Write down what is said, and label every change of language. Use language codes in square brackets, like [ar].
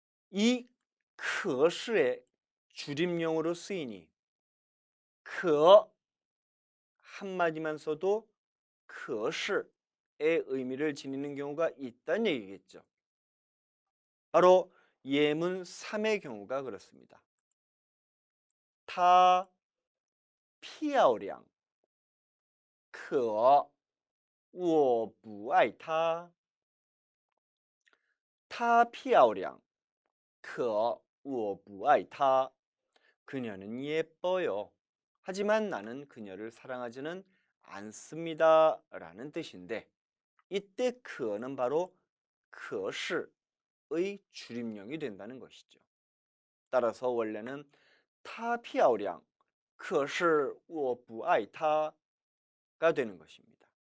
[ko] 이 可是의 줄임명으로 쓰이니 可 한마디만 써도 可是의 의미를 지니는 경우가 있다는 얘기겠죠. 바로 예문 3의 경우가 그렇습니다. [zh] 她漂亮可我不爱她她漂亮可我不爱她 [ko] 그녀는 예뻐요. 하지만 나는 그녀를 사랑하지는 않습니다. 라는 뜻인데 이때 그는 바로 可是의 줄임명이 된다는 것이죠. 따라서 원래는 [zh] 她漂亮可是我不爱她 [ko] 가 되는 것입니다.